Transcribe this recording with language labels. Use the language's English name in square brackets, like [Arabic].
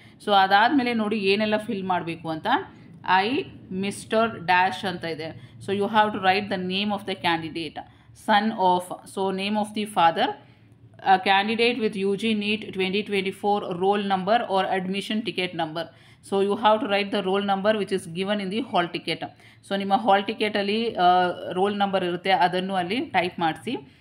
[Kannada] So ಅದಾದಮೇಲೆ ನೋಡಿ ಏನೆಲ್ಲ ಫಿಲ್ ಮಾಡಬೇಕು ಅಂತ. ಮಿಸ್ಟರ್ ಡ್ಯಾಶ್ ಅಂತ ಇದೆ. [English] So you have to write the name of the candidate, son of, so name of the father, candidate with UG NEET 2024 roll number or admission ticket number. So you have to write the roll number which is given in the hall ticket. [Kannada] So ನಿಮ್ಮ ಹಾಲ್ ಟಿಕೆಟಲ್ಲಿ roll number ಇರುತ್ತೆ, ಅದನ್ನು ಅಲ್ಲಿ type ಮಾಡಿಸಿ.